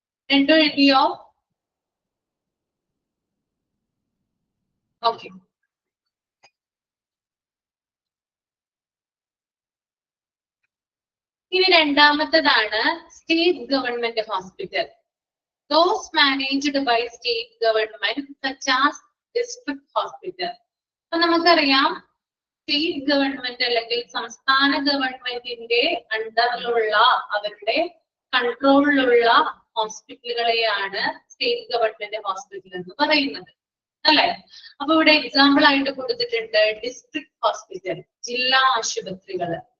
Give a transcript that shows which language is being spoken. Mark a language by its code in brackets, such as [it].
[ml] രണ്ടും എഴുതിയോ? ഓക്കെ, ഇനി രണ്ടാമത്തേതാണ് state government hospital. [en] Those managed by state government such as district hospital. [ml] അപ്പൊ നമുക്കറിയാം സ്റ്റേറ്റ് ഗവൺമെന്റ് അല്ലെങ്കിൽ സംസ്ഥാന ഗവൺമെന്റിന്റെ അണ്ടറിലുള്ള അവരുടെ കൺട്രോളിലുള്ള ഹോസ്പിറ്റലുകളെയാണ് സ്റ്റേറ്റ് ഗവൺമെന്റ് ഹോസ്പിറ്റൽ എന്ന് പറയുന്നത് അല്ലെ? അപ്പൊ ഇവിടെ എക്സാമ്പിൾ ആയിട്ട് കൊടുത്തിട്ടുണ്ട് ഡിസ്ട്രിക്ട് ഹോസ്പിറ്റൽ, ജില്ലാ ആശുപത്രികള്.